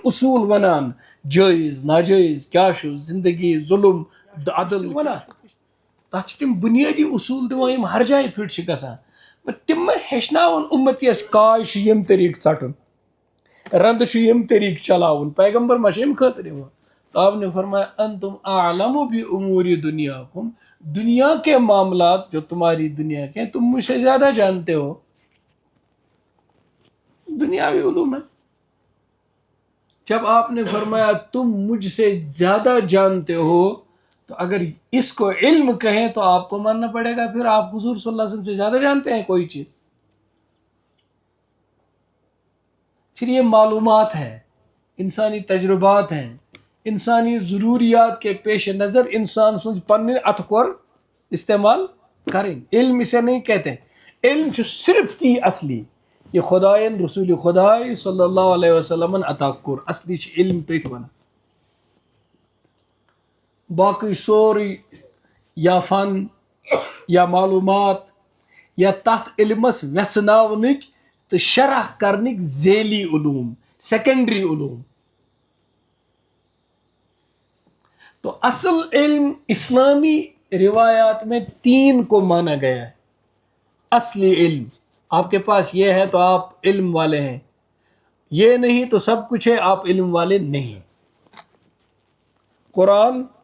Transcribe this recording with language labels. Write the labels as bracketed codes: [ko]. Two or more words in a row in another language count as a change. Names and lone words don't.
[ks] اصوٗل وَنان جٲیز ناجٲیز کیٛاہ چھُ زندگی ظُلم عدل وَنان تَتھ چھِ تِم بُنیٲدی اصوٗل دِوان یِم ہر جایہِ فِٹ چھِ گژھان تِم مہ ہیٚچھناوَن اُمتیَس کاج چھُ ییٚمہِ طریٖقہٕ ژَٹُن رنٛدٕ چھُ ییٚمہِ طریٖقہٕ چلاوُن پیغمبر ما چھِ اَمہِ خٲطرٕ یِوان [ur] تو آپ نے فرمایا [ar] انتم اعلم بامور دنیاکم [ur] دنیا کے معاملات جو تمہاری دنیا کے تم مجھ سے زیادہ جانتے ہو دنیاوی علوم ہے جب آپ نے فرمایا تم مجھ سے زیادہ جانتے ہو تو اگر اس کو علم کہیں تو آپ کو ماننا پڑے گا پھر آپ حضور صلی اللہ علیہ وسلم سے زیادہ جانتے ہیں کوئی چیز پھر یہ معلومات ہیں انسانی تجربات ہیں انسانی ضروریات کے پیش نظر [ks] انسان سٕنٛز پنٕنۍ اتھٕ کور استعمال کرٕنۍ [ur] علم اسے نہیں کہتے [ks] علم چھُ صرف تی اصلی یہ خدایَن رسول خداے صلی اللہ علیہ وسلمن عطا کوٚر اصلی چھِ علم تٔتھۍ وَنان باقٕے سورُے یا فن یا معلوٗمات یا تَتھ علمس ویژھناونٕکۍ تہٕ شرح کرنٕکۍ ذیلی علوم سیکنڈری علوم [ur] تو اصل علم اسلامی روایات میں 3 کو مانا گیا ہے اصلی علم آپ کے پاس یہ ہے تو آپ علم والے ہیں یہ نہیں تو سب کچھ ہے آپ علم والے نہیں قرآن